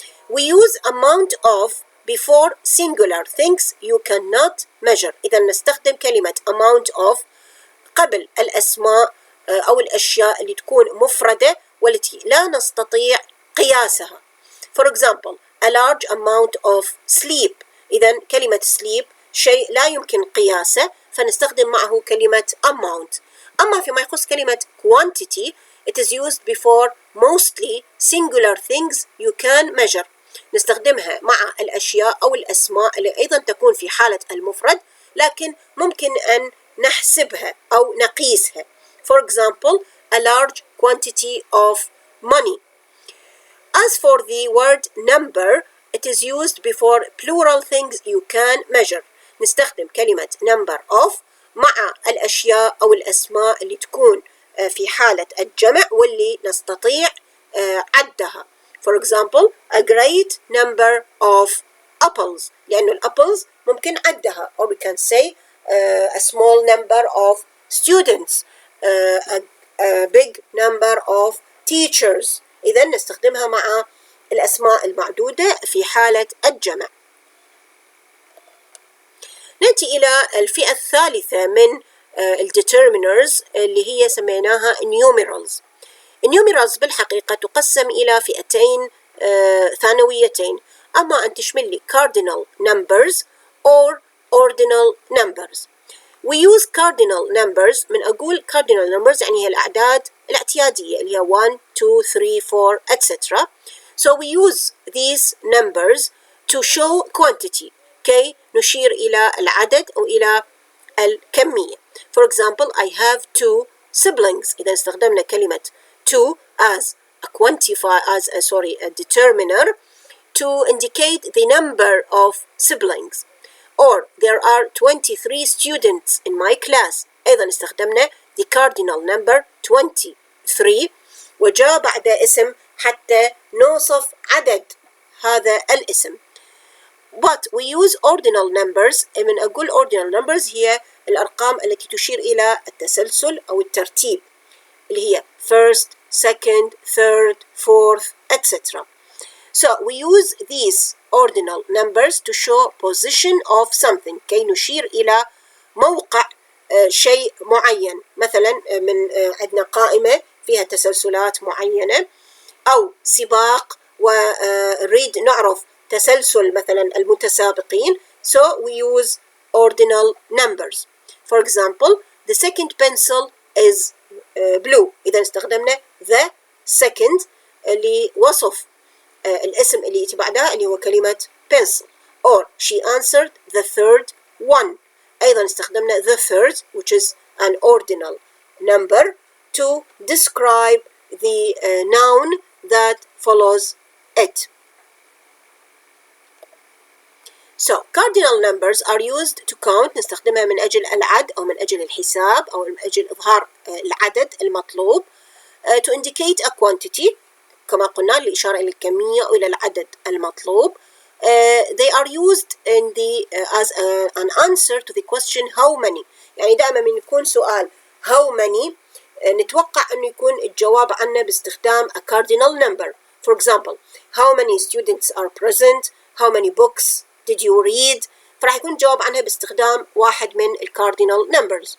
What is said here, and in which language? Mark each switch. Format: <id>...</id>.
<en>We use amount of before singular things you cannot measure.</en> <ar>إذا نستخدم كلمة amount of قبل الأسماء أو الأشياء اللي تكون مفردة والتي لا نستطيع قياسها.</ar> <en>For example, a large amount of sleep.</en> <ar>إذا كلمة sleep شيء لا يمكن قياسه فنستخدم معه كلمة amount. أما فيما يخص كلمة</ar> <en>quantity, it is used before mostly singular things you can measure.</en> <ar>نستخدمها مع الأشياء أو الأسماء اللي أيضا تكون في حالة المفرد لكن ممكن أن نحسبها أو نقيسها.</ar> <en>For example, a large quantity of money. As for the word number, it is used before plural things you can measure.</en> <ar>نستخدم كلمة number of مع الأشياء أو الأسماء اللي تكون في حالة الجمع واللي نستطيع عدها.</ar> <en>For example, a great number of apples.</en> <ar>لأنه الأبلز ممكن عدها.</ar> <en>Or we can say a small number of students, a big number of teachers.</en> <ar>إذا نستخدمها مع الأسماء المعدودة في حالة الجمع. نأتي إلى الفئة الثالثة من الdeterminers اللي هي سميناها numerals. النيوميرالز بالحقيقة تقسم إلى فئتين ثانويتين، أما أن تشمل لي</ar> <en>cardinal numbers or ordinal numbers. We use cardinal numbers.</en> <ar>من أقول cardinal numbers يعني هي الأعداد الاعتيادية اللي هي 1, 2, 3, 4, etc.</ar> <en>So we use these numbers to show quantity</en> <ar>كي نشير إلى العدد أو إلى الكمية.</ar> <en>For example, I have 2 siblings.</en> <ar>إذا استخدمنا كلمة</ar> <en>2 as a determiner to indicate the number of siblings. Or there are 23 students in my class.</en> <ar>أيضا استخدمنا</ar> <en>the cardinal number 23</en> <ar>وجاء بعد اسم حتى نوصف عدد هذا الاسم.</ar> <en>But we use ordinal numbers.</en> <ar>من أقول ordinal numbers هي الأرقام التي تشير إلى التسلسل أو الترتيب اللي هي</ar> <en>first, second, third, fourth, etc. So we use these ordinal numbers to show position of something</en> <ar>كي نشير إلى موقع شيء معين. مثلا من عندنا قائمة فيها تسلسلات معينة أو سباق ونريد نعرف تسلسل مثلا المتسابقين.</ar> <en>So we use ordinal numbers. For example, the second pencil is blue.</en> <ar>إذا استخدمنا</ar> <en>the second</en> <ar>لوصف الاسم اللي يأتي بعدها اللي هو كلمة pencil.</ar> <en>Or she answered the third one.</en> <ar>أيضا استخدمنا</ar> <en>the third which is an ordinal number to describe the noun that follows it. So cardinal numbers are used to count.</en> <ar>نستخدمها من أجل العد أو من أجل الحساب أو من أجل إظهار العدد المطلوب</ar> <en>to indicate a quantity</en> <ar>كما قلنا للإشارة إلى الكمية أو إلى العدد المطلوب.</ar> <en>They are used in as an answer to the question how many.</en> <ar>يعني دائما من يكون سؤال</ar> <en>how many</en> <ar>نتوقع أنه يكون الجواب عنه باستخدام</ar> <en>a cardinal number. For example, how many students are present? How many books did you read?</en> <ar>فراح يكون الجواب عنها باستخدام واحد من cardinal numbers.</ar>